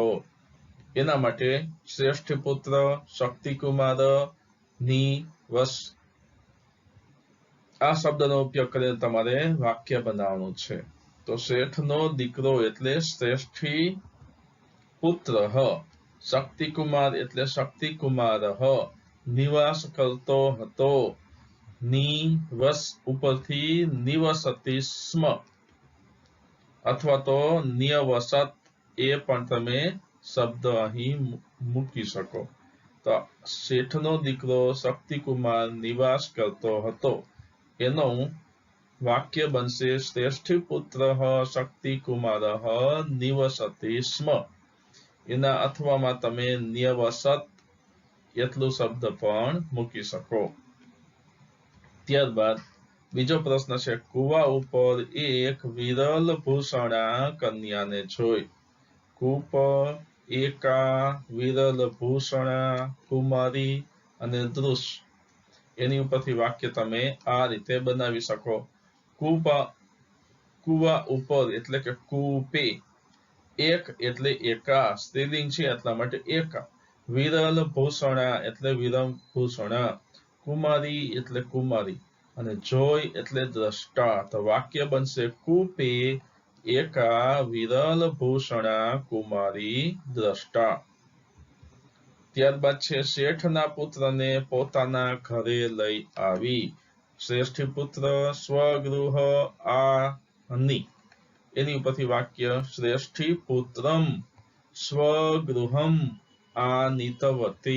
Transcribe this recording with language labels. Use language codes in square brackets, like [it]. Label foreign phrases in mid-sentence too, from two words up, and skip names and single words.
[gu] એના માટે [sa] શ્રેષ્ઠ પુત્ર શક્તિકુમાર નિવસ [gu] આ શબ્દનો ઉપયોગ કરીને તમારે વાક્ય બનાવવાનું છે। તો શેઠનો દીકરો એટલે [sa] શ્રેષ્ઠી પુત્ર [gu] શક્તિકુમાર એટલે શક્તિકુમાર નિવાસ કરતો હતો। નિવસ ઉપરથી [sa] निवसति स्म [gu] અથવા તો નિવસત એ પણ તમે શબ્દ અહીં મૂકી શકો। तो શેઠનો દીકરો શક્તિકુમાર નિવાસ કરતો હતો એનો વાક્ય બનશે [sa] श्रेष्ठी पुत्र शक्तिकुमारः निवसति स्म। [gu] એના અથવા માં તમે નિવસત એટલું શબ્દ પણ મૂકી શકો। ત્યારબાદ બીજો પ્રશ્ન છે કુવા ઉપર એક વિરલ ભૂષણા કન્યા ને જોઈ। [sa] कूप एका विरल भूषणा कुमारी [gu] અને દૃશ એની ઉપરથી વાક્ય તમે આ રીતે બનાવી શકો। કુવા ઉપર એટલે કે કૂપે। એક એટલે એકા સ્ત્રીલિંગ છે એટલા માટે एका। [sa] विरल भूषणा एटले विरल भूषणा। [gu] કુમારી એટલે કુમારી અને જોઈ એટલે દ્રષ્ટા। તો વાક્ય બનશે [sa] कूपे एका विरल भूषणा कुमारी द्रष्टा। [gu] ત્યારબાદ છે શેઠના પુત્રને પોતાના ઘરે લઈ આવી। [sa] શ્રેષ્ઠી પુત્ર સ્વગૃહ આની [gu] એની ઉપરથી વાક્ય [sa] શ્રેષ્ઠી પુત્રમ સ્વગૃહમ આનીતવતી।